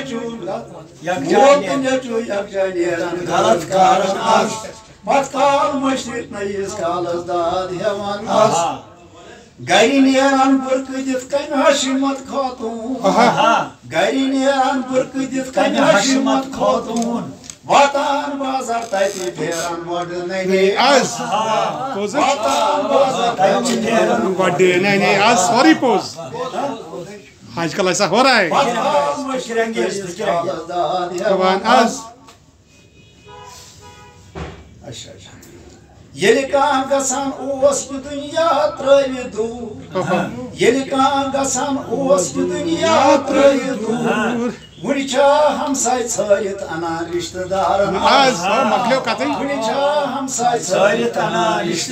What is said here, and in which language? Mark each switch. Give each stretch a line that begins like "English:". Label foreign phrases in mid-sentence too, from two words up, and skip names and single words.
Kashmiri: نیٚچوٗ یکجاہ نیرن غلط کارن آز پت کال مشرت نئیس کالس داد ہیوان آز گرِ نیران برقہٕ دِتھ کنہِ حشمت خاتوٗن گرِ نیران برقہٕ دِتھ کنہِ حشمت خاتوٗن واتان بازار تتہِ پھیران وۄڈٕ ننے آز واتان بازار تتہِ پھیران وۄڈٕ ننے آز سوری پوز
Urdu: آج کل ایسا ہو رہا ہے
Kashmiri: پت کال مشرت نئیس کالس داد ہیوان آز ییٚلہِ کانٛہہ گژھان اوس یہِ دُنیا ترٛٲوِتھ دوٗر ییٚلہِ کانٛہہ گژھان اوس یہِ دُنیا ترٛٲوِتھ دوٗر وُنہِ چھا ہمساے ژھٲرِتھ انان رشتہٕ دارن آز وُنہِ چھا ہمساے ژھٲرِتھ انان رشتہٕ